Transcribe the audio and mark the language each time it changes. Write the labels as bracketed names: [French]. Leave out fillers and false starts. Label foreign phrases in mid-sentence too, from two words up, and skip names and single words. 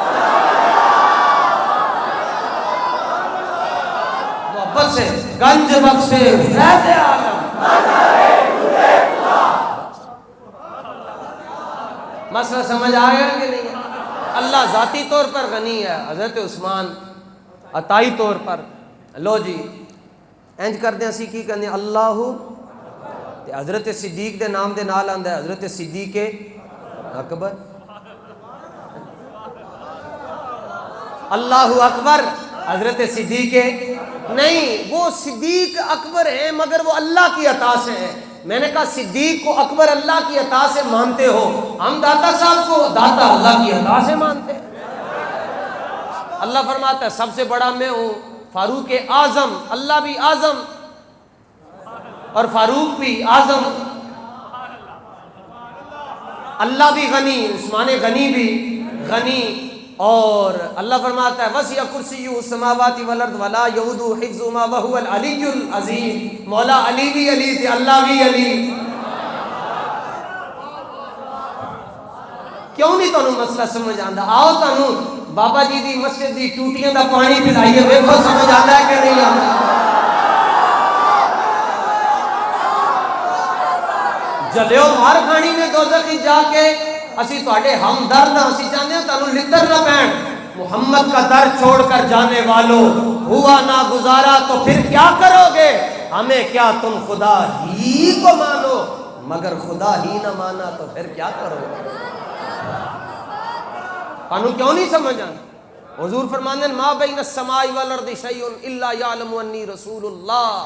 [Urdu] محبت سے گنج بخش فیض عالم، مسئلہ سمجھ آیا کہ نہیں؟ اللہ ذاتی طور پر غنی ہے، حضرت عثمان عطائی طور پر۔ [Punjabi] لو جی انج کردے اسی کی کہنے اللہ تے حضرت صدیق دے نام دے نال آندا ہے حضرت صدیق اکبر، [Arabic] اللہ اکبر [Punjabi] حضرت صدیق نہیں، [Urdu] وہ صدیق اکبر ہیں مگر وہ اللہ کی عطا سے ہیں۔ میں نے کہا صدیق کو اکبر اللہ کی عطا سے مانتے ہو، ہم داتا صاحب کو داتا اللہ کی عطا سے مانتے ہیں۔ اللہ فرماتا ہے سب سے بڑا میں ہوں، فاروق اعظم، اللہ بھی اعظم اور فاروق بھی اعظم، اللہ بھی غنی، عثمان غنی بھی غنی، اور اللہ فرماتا ہے [Arabic] وسع کرسیہ السماوات والارض ولا یؤودہ حفظہما وہو العلی العظیم۔ [Urdu] مولا علی بھی علی تھے، اللہ بھی علی۔ [Punjabi] کیوں نہیں تانوں مسئلہ سمجھ آندا؟ آؤ تانوں بابا جی دی مسجد دی ٹوٹیاں دا پانی پلائیے، ویکھو سمجھ آندا ہے کہ نہیں آندا؟ جلیو مار کھانی نے دوزخ جا کے، اسی تواڈے ہمدرد ہاں، اسی چاہندے ہاں تانوں لتر نہ پین۔ [Urdu] محمد کا در چھوڑ کر جانے والوں، ہوا نہ گزارا تو پھر کیا کرو گے؟ ہمیں کیا تم خدا ہی کو مانو، مگر خدا ہی نہ مانا تو پھر کیا کرو گے؟ [Punjabi] تانوں کیوں نہیں سمجھ آنا؟ حضور فرماندے ہیں [Arabic] ما بین السماء والارض شیء الا یعلم انی رسول اللہ۔